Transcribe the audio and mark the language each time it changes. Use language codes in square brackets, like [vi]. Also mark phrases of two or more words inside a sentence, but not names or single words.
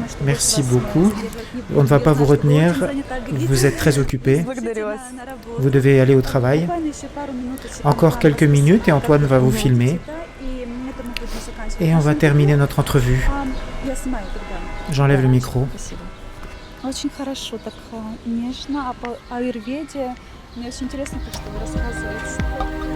[fr] Merci beaucoup. On ne va pas vous retenir. Vous êtes très occupés. Vous devez aller au travail. Encore quelques minutes et Antoine va vous filmer. Et on va terminer notre entrevue. J'enlève le micro. [ru] Очень хорошо, так нежно. А по аюрведе мне очень интересно то, что вы рассказываете.